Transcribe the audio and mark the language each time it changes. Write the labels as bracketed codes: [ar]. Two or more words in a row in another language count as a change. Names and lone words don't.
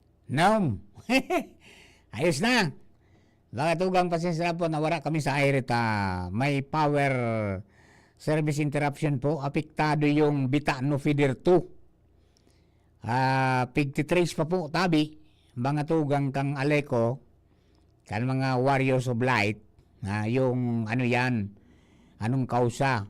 [tl] No. Ayos na. [bik] Mga tugang [tl] pasensya na po, nawala kami sa air. May [en] power service interruption [tl] po. Apektado yung Bitano Feeder 2. [bik] Pigtitrace pa po, tabi. Mga tugang kang Aleco, kan mga Warriors of Light, [tl] yung ano yan, [bik] anong kausa.